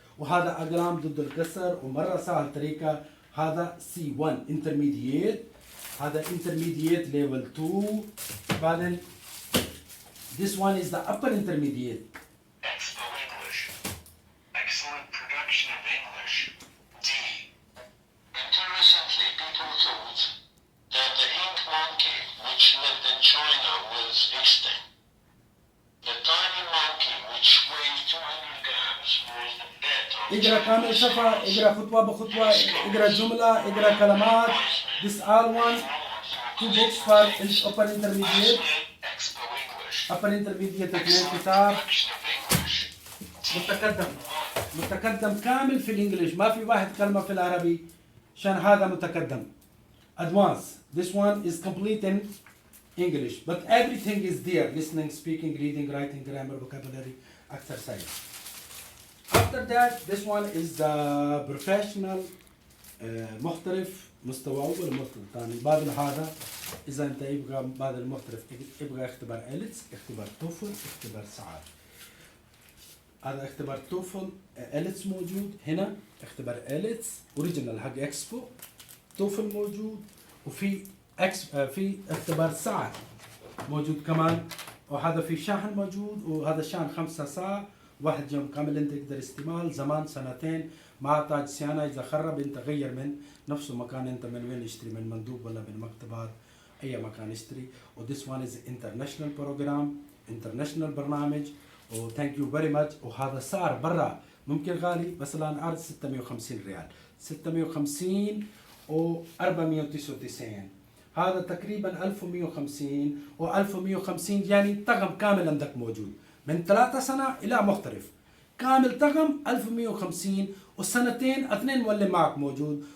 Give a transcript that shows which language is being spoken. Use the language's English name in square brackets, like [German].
[Arabic] وهذا اقلام ضد الكسر ومره سهل طريقه. [English] هذا C1 intermediate، هذا intermediate level 2. بعدين this one is the upper intermediate. Expo English. Excellent production of English. D. Until recently, people thought that the ink monkey, which lived in China, was extinct. The tiny monkey, which weighs 200 grams, was dead on [Arabic] اقرا كامل صفحه، اقرا خطوه بخطوه، اقرا جمله، اقرا كلمات. [English] this all one 2 books for upper intermediate. Expo English. upper intermediate [Arabic] اثنين كتاب. [English] Production of English. [Arabic] متقدم، متقدم كامل في الانجليش، ما في واحد كلمة في العربي عشان هذا متقدم. [English] advance this one is complete in English but everything is there: listening, speaking, reading, writing, grammar, vocabulary, exercise. After that this one is the professional محترف [Arabic] مستوى أول ومستوى ثاني. بعد هذا إذا أنت يبغى بعد المحترف يبغى اختبار إلتس، اختبار توفل، اختبار سعاد. هذا اختبار توفل إلتس موجود هنا، اختبار إلتس أوريجينال حق إكسبو، توفل موجود، وفي في اختبار سعاد موجود كمان، وهذا في شاحن موجود، وهذا الشاحن 5 ساعة 1 يوم كامل انت تقدر استعمال، زمان 2 ما تحتاج صيانة. إذا خرب انت غير من نفسه مكان، انت من وين اشتري، من مندوب ولا من مكتبات، أي مكان اشتري. [English] و this one is international program، international برنامج، و thank you very much. [Arabic] وهذا سعر برا ممكن غالي، بس الآن عرض 650 ريال، 650 و 499، هذا تقريبا 1150 و 1150 يعني طقم كامل عندك موجود من 3 سنة إلى محترف كامل طقم 1150، والسنتين 2 مولي معك موجود.